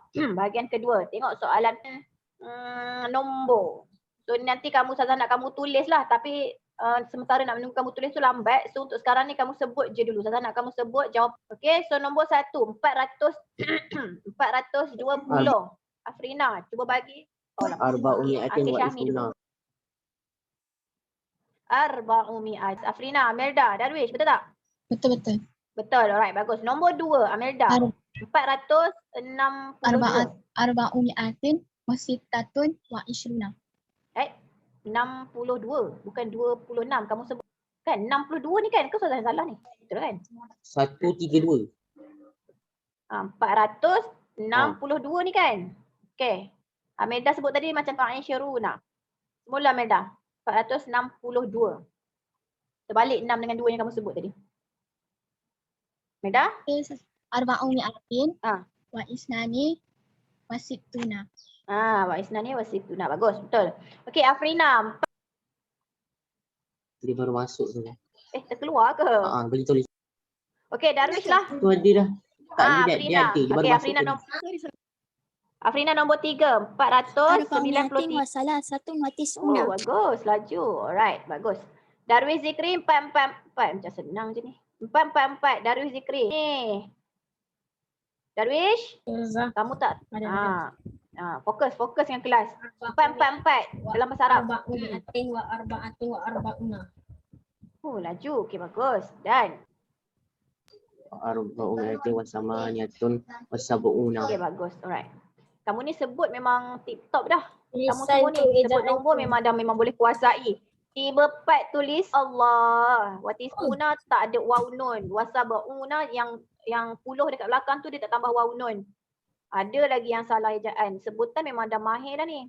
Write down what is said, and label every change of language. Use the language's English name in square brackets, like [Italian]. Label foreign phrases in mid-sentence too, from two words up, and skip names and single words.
[Malay] Bahagian kedua. Tengok soalan nombor. So nanti kamu Ustazah nak kamu tulis lah tapi sementara nak menunggu kamu tulis tu lambat. So untuk sekarang ni kamu sebut je dulu. Ustazah nak kamu sebut jawab. Okay, so nombor 1 420. Afrina, cuba bagi. [Arabic] أربعمائةٍ وعشرون. Arba'umi'at. [Malay] Afrina, Amelda, Darwish, betul tak? Betul-betul. Betul, alright, bagus. Nombor 2, Amelda. 462. [Arabic] أربعمائةٍ وستةٌ وعشرون. [Malay] 62, bukan 26. Kamu sebut kan 62 ni kan? Kau salah ni. Betul kan? 132. 462 ni kan? Okey. Amelda sebut tadi macam Ta'ishiruna. Mula Amelda. 462. Terbalik 6 dengan 2 yang kamu sebut tadi. Amelda? [Arabic] أربعمائةٍ واثنان وستون. واثنان وستون. [Malay] Bagus, betul. Okey, Afrina. Dia baru masuk tu. Terkeluar ke? Boleh tulis. Okey, Darwish lah. Tu dia dah. Tak dia Afrina. dia baru Okey, masuk tadi. Afrina nombor 3, 493. wasalah satu matisuna. Oh, bagus. Laju. Alright, bagus. Darwish Zikri 444. Macam senang je ni. 444. Darwish Zikri. Ni. Darwish, kamu tak? Fokus dengan kelas. 444 dalam bahasa Arab. Oh, laju. Okey, bagus. Dan [Arabic] أربعُ مائةٍ وثمانيةٌ وسبعون. [Malay] okey, bagus. Alright. Kamu ni sebut memang tip-top dah. Kamu semua ni sebut nombor memang boleh kuasai. 34 tulis Allah. Watisuna tak ada waw nun. Wasab'una yang 10 dekat belakang tu dia tak tambah waw nun. Ada lagi yang salah ejaan. Sebutan memang dah mahir dah ni.